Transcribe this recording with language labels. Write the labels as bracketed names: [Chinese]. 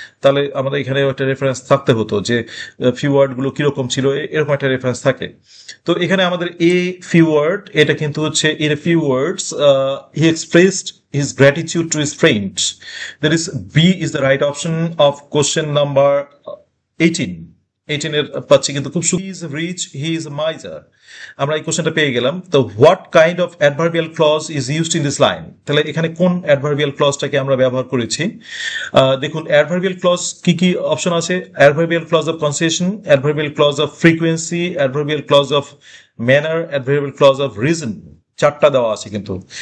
[Bangla] তাহলে আমাদের এখানে একটা রেফারেন্স থাকতে হতো যে ফিউ ওয়ার্ড গুলো কিরকম ছিল, এরকম একটা রেফারেন্স থাকে। তো এখানে আমাদের [English] a few word, [Bangla] এটা কিন্তু হচ্ছে [English] In a few words he expressed his gratitude to his friends. That is, B is the right option of question number 18. [Bangla] 18 এর পাচ্ছি কিন্তু খুব সুন্দর। [English] He is rich, he is a miser. [Bangla] আমরা এই কোশ্চেনটা পেয়ে গেলাম। [English] তো what kind of adverbial clause is used in this line. [Bangla] তাহলে এখানে কোন অ্যাডভার্বিয়াল ক্লজটাকে আমরা ব্যবহার করেছি? দেখুন, অ্যাডভার্বিয়াল ক্লজ কি কি অপশন আছে। Adverbial clause of concession, adverbial clause of frequency, adverbial clause of manner, adverbial clause of reason, চারটা দেওয়া আছে কিন্তু।